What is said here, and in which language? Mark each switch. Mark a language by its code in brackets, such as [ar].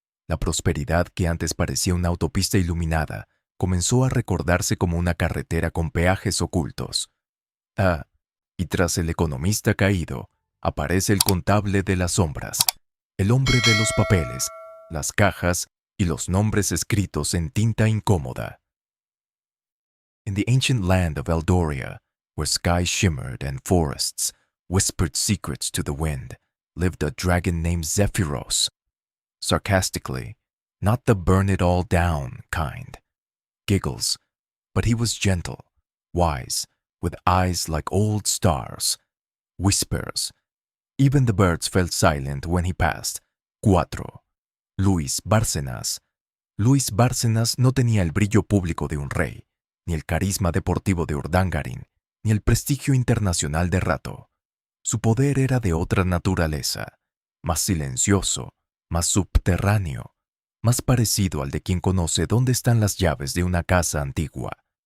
[es] La prosperidad que antes parecía una autopista iluminada comenzó a recordarse como una carretera con peajes ocultos. Y tras el economista caído, aparece el contable de las sombras, el hombre de los papeles, las cajas y los nombres escritos en tinta incómoda. [en] In the ancient land of Eldoria, where skies shimmered and forests whispered secrets to the wind, lived a dragon named Zephyros. Sarcastically, not the burn it all down kind. Giggles, but he was gentle, wise, with eyes like old stars. Whispers. Even the birds fell silent when he passed. [es] 4. Luis Bárcenas. Luis Bárcenas no tenía el brillo público de un rey, ni el carisma deportivo de Urdangarín, ni el prestigio internacional de Rato. Su poder era de otra naturaleza, más silencioso, más subterráneo, más parecido al de quien conoce dónde están las llaves de una casa antigua.